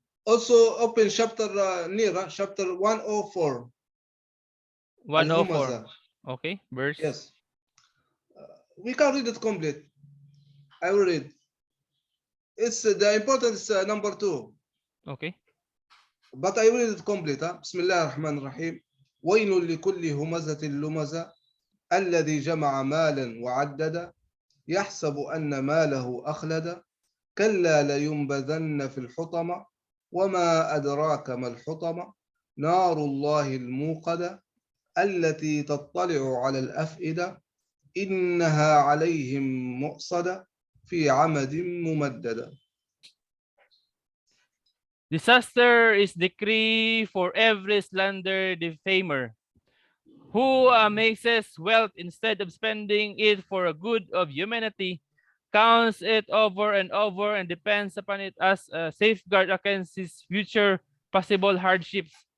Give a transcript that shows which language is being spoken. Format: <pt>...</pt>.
<en>also open chapter near chapter 104 104. Al-Humaza. Okay, verse. Yes, we can read it complete. I will read. It's the important is number 2, Okay. but I will read it complete.</en> <ar>بسم الله الرحمن الرحيم. ويل لكل همزة لمزة الذي جمع مالا وعدد يحسب أن ماله أخلد كلا لينبذن في الحطمة وما أدراك ما الحطمة نار الله الموقدة التي تطلع على الأفئدة إنها عليهم مؤصدة في عمد ممددة.</ar> <en>Disaster is decree for every slander defamer who amasses wealth instead of spending it for a good of humanity, counts it over and over and depends upon it as a safeguard against his future possible hardships.</en>